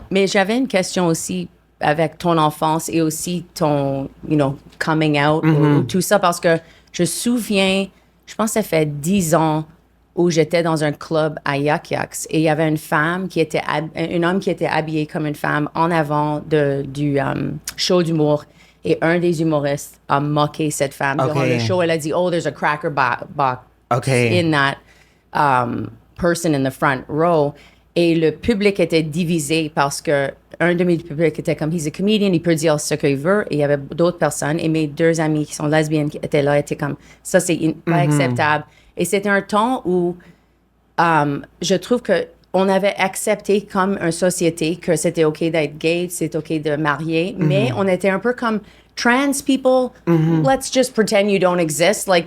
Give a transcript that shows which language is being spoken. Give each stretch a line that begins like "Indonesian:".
French: Mais j'avais une question aussi avec ton enfance et aussi ton, coming out ou tout ça, parce que je souviens, je pense que ça fait 10 ans où j'étais dans un club à Yuk Yuk's et il y avait un homme qui était habillé comme une femme en avant du show d'humour et un des humoristes a moqué cette femme durant le show. Elle a dit,
English: there's a cracker box in that person in the front row.
French: Et le public était divisé parce que un demi du public était comme,
English: he's a comedian,
French: il peut dire ce qu'il veut. Et il y avait d'autres personnes. Et mes 2 amies qui sont lesbiennes qui étaient là étaient comme, ça c'est pas acceptable. Et c'était un temps où je trouve que on avait accepté comme une société que c'était OK d'être gay, c'est OK de marier, mais on était un peu comme
English: trans people, let's just pretend you don't exist.